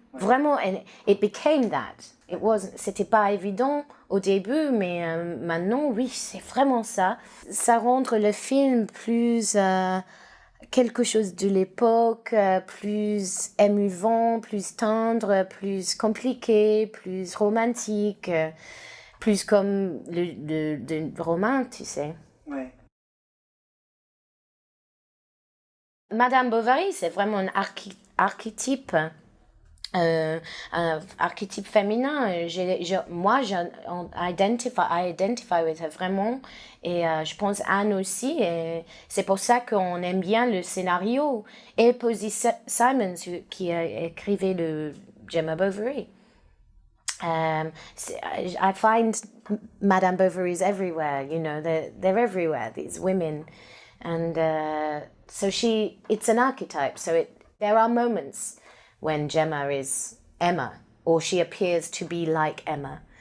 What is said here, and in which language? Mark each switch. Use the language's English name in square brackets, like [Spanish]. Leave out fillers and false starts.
[French] Vraiment, [English] it became that. [French] C'était pas évident au début, mais maintenant, oui, c'est vraiment ça. Ça rend le film plus quelque chose de l'époque, plus émouvant, plus tendre, plus compliqué, plus romantique, plus comme le roman, tu sais. Ouais. Madame Bovary, c'est vraiment un archétype. Un archétype féminin. Moi, [English] I identify with her [French] vraiment. Et je pense Anne aussi. Et c'est pour ça qu'on aime bien le scénario. Et Posy Simons, qui a écrivé le Gemma Bovary. [English] I find Madame Bovary's everywhere, you know, they're everywhere, these women. And so it's an archetype. So there are moments when Gemma is Emma, or she appears to be like Emma.